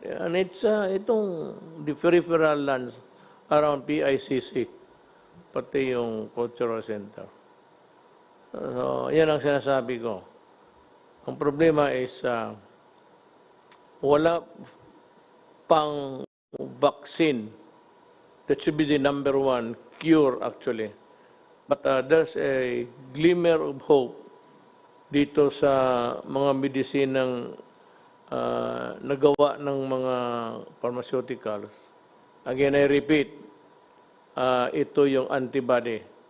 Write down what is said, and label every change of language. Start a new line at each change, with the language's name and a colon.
English: And it's
Filipino: itong
English: the peripheral lands around PICC,
Filipino: pati yung
English: cultural center.
Filipino: So, yan ang sinasabi ko. Ang problema is wala pang vaccine.
English: That should be the number one cure actually. But there's a glimmer of hope
Filipino: dito sa mga medisinang nagawa ng mga
English: pharmaceuticals. Again, I repeat,
Filipino: ito yung
English: antibody.